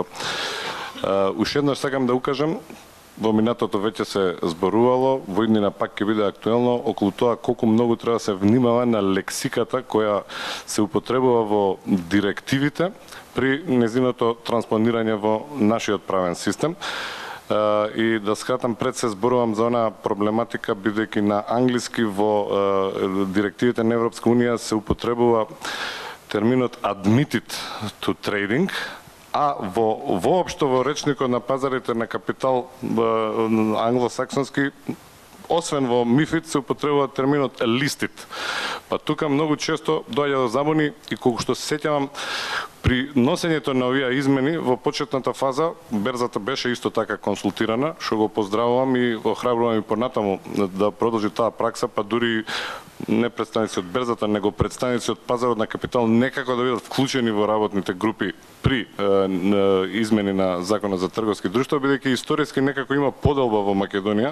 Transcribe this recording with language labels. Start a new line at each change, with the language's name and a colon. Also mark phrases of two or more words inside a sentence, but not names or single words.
Macedonian: Уште еднаш сакам да укажам, во минатото веќе се зборувало, во иднина пак ќе биде актуелно околу тоа колку многу треба да се внимава на лексиката која се употребува во директивите при незиното транспонирање во нашиот правен систем. И да скратам, пред се зборувам за она проблематика, бидејќи на англиски во директивите на Европска Унија се употребува терминот
English: admitted to trading,
Macedonian: а воопшто во речникот на пазарите на капитал англосаксонски, освен во МИФИД, се употребува терминот listed. Па тука многу често доаѓа до забуни и колку што се сеќавам, при носењето на овие измени во почетната фаза берзата беше исто така консултирана, што го поздравувам и охрабрувам и понатаму да продолжи таа пракса, па дури не представници од берзата, него представници од пазарот на капитал некако да бидат вклучени во работните групи при измени на Законот за трговски друштва, бидејќи историски некако има поделба во Македонија.